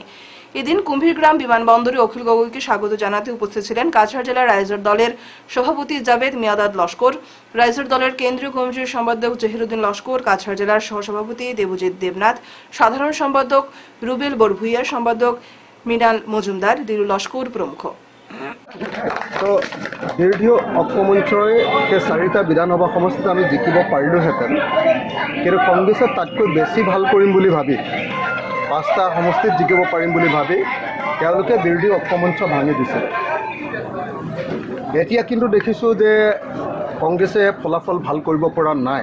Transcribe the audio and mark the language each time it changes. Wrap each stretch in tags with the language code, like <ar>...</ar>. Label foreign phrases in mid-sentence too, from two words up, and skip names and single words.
<bn>এদিন কুম্ভীরগ্রাম বিমানবন্দরে অখিল গগৈকে স্বাগত জানাতে উপস্থিত ছিলেন কাছাড় জেলার রাইজার দলের সভাপতি জাবেদ মিয়াদাদ লস্কর, রাইজার দলের কেন্দ্রীয় কমিটির সম্পাদক জহিরুদ্দিন লস্কর, কাছাড় জেলার সহসভাপতি দেবজিৎ দেবনাথ, সাধারণ সম্পাদক রুবেল বরভুইয়া, সম্পাদক মৃণাল মজুমদার, দিলু লস্কর প্রমুখ।</bn> <as>তো বিৰোধী ঐক্যমঞ্চই সেই 4টা বিধানসভা সমষ্টিত আমি জিকিব পাৰিলোহেঁতেন, কিন্তু কংগ্ৰেছে তাতকৈ বেছি ভাল কৰিম বুলি ভাবি 5টা সমষ্টিত জিকিব পাৰিম বুলি ভাবি তেওঁলোকে বিৰোধী ঐক্যমঞ্চ ভাঙি দিছে। এতিয়া কিন্তু দেখিছোঁ যে কংগ্ৰেছে ফলাফল ভাল কৰিব পৰা নাই।</as>